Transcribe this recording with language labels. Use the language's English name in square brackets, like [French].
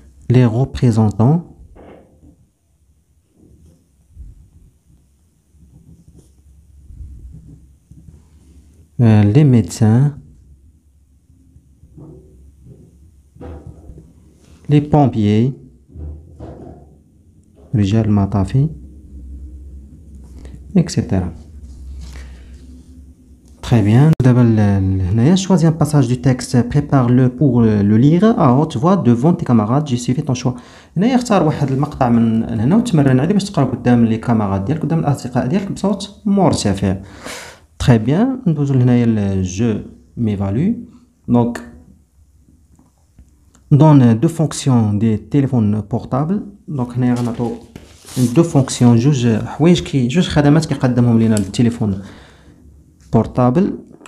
[French] les représentants les médecins, les pompiers, [Arabic] رجال المطافي, [French] etc. Très bien. Choisis un passage du texte, prépare-le pour le lire à haute voix devant tes camarades. J'ai suivi ton choix. [Arabic] هنا اختار واحد المقطع من هنا وتمرن عليه باش تقرا قدام لي كامارات ديالك قدام الاصدقاء ديالك بصوت مرتفع. [French] Très bien. [Arabic] ندوزو لهنايا [French] le je m'évalue. Donc donne deux fonctions des téléphones portables. [Arabic] Donc هنايا غنعطو [French] deux fonctions [Arabic] جوج حوايج جوج خدمات كيقدمهم لينا التليفون بورتابل.